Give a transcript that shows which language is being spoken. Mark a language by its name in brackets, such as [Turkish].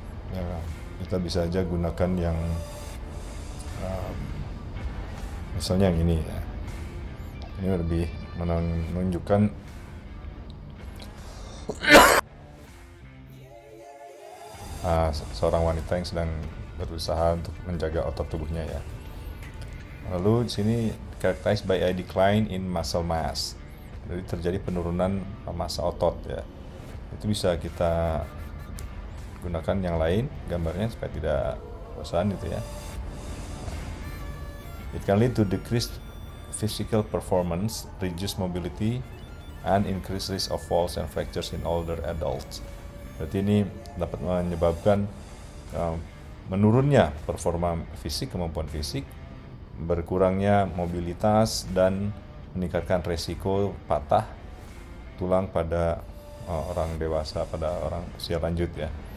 [Indonesian] Ya, kita bisa aja gunakan yang misalnya yang ini. Ya. Ini lebih menunjukkan seorang wanita yang sedang berusaha untuk menjaga otot tubuhnya ya. Lalu di sini [English] characterized by a decline in muscle mass. [Indonesian] Jadi terjadi penurunan massa otot ya. Itu bisa kita gunakan yang lain gambarnya supaya tidak bosan gitu ya. [English] It can lead to decreased physical performance, reduced mobility, and increased risk of falls and fractures in older adults. [Indonesian] Berarti ini dapat menyebabkan menurunnya performa fisik, kemampuan fisik, berkurangnya mobilitas, dan meningkatkan resiko patah tulang pada orang dewasa, pada orang usia lanjut ya.